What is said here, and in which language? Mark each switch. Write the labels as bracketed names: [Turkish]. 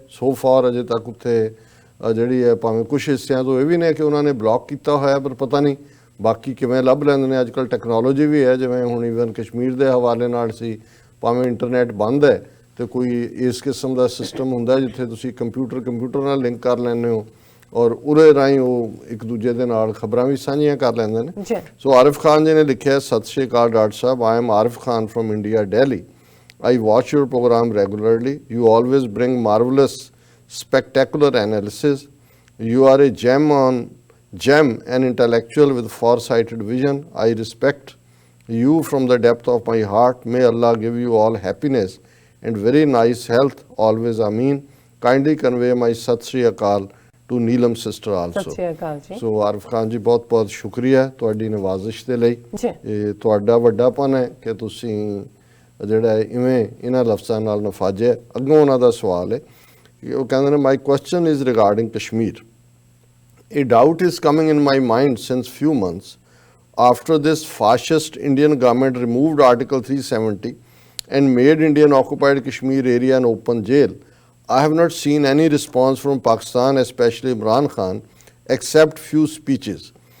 [Punjabi] So far ਅਜੇ ਤੱਕ ਉੱਥੇ ਜਿਹੜੀ ਹੈ ਭਾਵੇਂ ਕੁਛ ਹਿੱਸਿਆਂ ਤੋਂ ਇਹ ਵੀ ਨੇ ਕਿ ਉਹਨਾਂ ਨੇ ਬਲੌਕ ਕੀਤਾ ਹੋਇਆ, ਪਰ ਪਤਾ ਨਹੀਂ ਬਾਕੀ ਕਿਵੇਂ ਲੱਭ ਲੈਂਦੇ ਨੇ। ਅੱਜ ਕੱਲ੍ਹ ਟੈਕਨੋਲੋਜੀ ਵੀ ਹੈ, ਜਿਵੇਂ ਹੁਣ ਈਵਨ ਕਸ਼ਮੀਰ ਦੇ ਹਵਾਲੇ ਨਾਲ ਸੀ, ਭਾਵੇਂ ਇੰਟਰਨੈਟ ਬੰਦ ਹੈ ਤੇ ਕੋਈ ਇਸ ਕਿਸਮ ਦਾ ਸਿਸਟਮ ਹੁੰਦਾ ਜਿੱਥੇ ਤੁਸੀਂ ਕੰਪਿਊਟਰ ਨਾਲ ਲਿੰਕ ਕਰ ਲੈਂਦੇ ਹੋ ਔਰ ਉਹਦੇ ਰਾਹੀਂ ਉਹ ਇੱਕ ਦੂਜੇ ਦੇ ਨਾਲ ਖਬਰਾਂ ਵੀ ਸਾਂਝੀਆਂ ਕਰ ਲੈਂਦੇ ਨੇ। ਸੋ ਆਰਿਫ ਖਾਨ ਜੀ ਨੇ ਲਿਖਿਆ, ਸਤਿ ਸ਼੍ਰੀ ਅਕਾਲ doctor Sahib, [English] I am Arif Khan from India, Delhi. I watch your program regularly. You always bring marvelous, spectacular analysis. You are a gem and intellectual with far-sighted vision. I respect you from the depth of my heart. May Allah give you all happiness and very nice health. Always Ameen. Kindly convey my Sat Sri Akal to Neelam sister also. [Punjabi] ਸਤਿ ਸ਼੍ਰੀ ਅਕਾਲ ਜੀ। ਸੋ ਆਰਿਫ ਖਾਨ ਜੀ ਬਹੁਤ ਬਹੁਤ ਸ਼ੁਕਰੀਆ ਤੁਹਾਡੀ ਨਵਾਜ਼ਿਸ਼ ਦੇ ਲਈ। ਇਹ ਤੁਹਾਡਾ ਵੱਡਾਪਨ ਹੈ ਕਿ ਤੁਸੀਂ ਜਿਹੜਾ ਇਵੇਂ ਇਹਨਾਂ ਲਫ਼ਜ਼ਾਂ ਨਾਲ ਨਫਾਜਿਆ। ਅੱਗੋਂ ਉਹਨਾਂ ਦਾ ਸਵਾਲ ਹੈ, ਉਹ ਕਹਿੰਦੇ ਨੇ, [English] My question is regarding Kashmir. A doubt is coming in my mind since few months after this fascist Indian government removed Article 370 and made Indian occupied Kashmir area an open jail. I have not seen any response from Pakistan, especially Imran Khan, except few speeches.